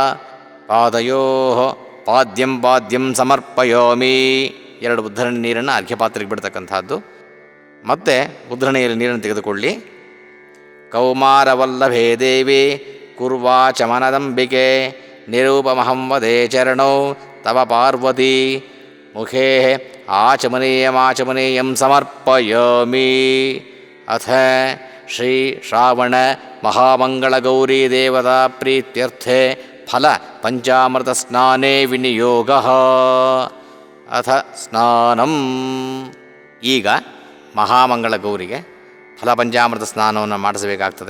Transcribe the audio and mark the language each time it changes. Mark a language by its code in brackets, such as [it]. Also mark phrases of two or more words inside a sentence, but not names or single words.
[sa] ಪಾದಯೋಃ ಪಾದ್ಯಂ ಪಾದ್ಯಂ ಸಮರ್ಪಯೋಮಿ. [kn] ಎರಡು ಉದ್ಧರಣೆ ನೀರನ್ನು ಅರ್ಘ್ಯಪಾತ್ರೆಗೆ ಬಿಡ್ತಕ್ಕಂಥದ್ದು. ಮತ್ತು ಉದ್ಧರಣೆಯಲ್ಲಿ ನೀರನ್ನು ತೆಗೆದುಕೊಳ್ಳಿ. [sa] ಕೌಮಾರವಲ್ಲಭೇ ದೇವಿ ಕುರ್ವಾಚಮನದಂಬಿಕೆ ನಿರೂಪಮಹಂ ವದೇ ಚರಣೌ ತವ ಪಾರ್ವತಿ ಮುಖೇ ಆಚಮನೀಯಮಾಚಮನೀಯಂ ಸಮರ್ಪಯಾಮಿ. ಅಥ ಶ್ರೀ ಶ್ರಾವಣ ಮಹಾಮಂಗಳ ಗೌರಿ ದೇವತಾ ಪ್ರೀತ್ಯರ್ಥೆ ಫಲ ಪಂಚಾಮೃತ ಸ್ನಾನೇ ವಿನಿಯೋಗ. ಅಥ ಸ್ನಾನಂ. [kn] ಈಗ ಮಹಾಮಂಗಳ ಗೌರಿಗೆ ಫಲ ಪಂಚಾಮೃತ ಸ್ನಾನವನ್ನು ಮಾಡಿಸಬೇಕಾಗ್ತದೆ.